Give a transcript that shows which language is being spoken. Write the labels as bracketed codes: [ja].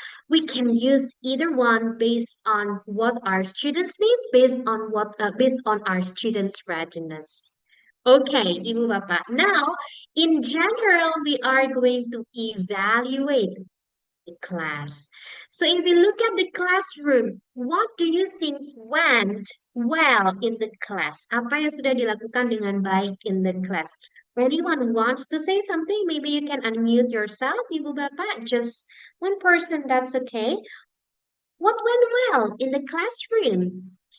[en] We can use either one based on what our students need, based on our students' readiness. Okay, Ibu Bapak. Now, in general, we are going to evaluate the class. So if you look at the classroom, what do you think went well in the class? [id] Apa yang sudah dilakukan dengan baik [en] in the class? Anyone wants to say something? Maybe you can unmute yourself, Ibu Bapak. Just one person, that's okay. What went well in the classroom?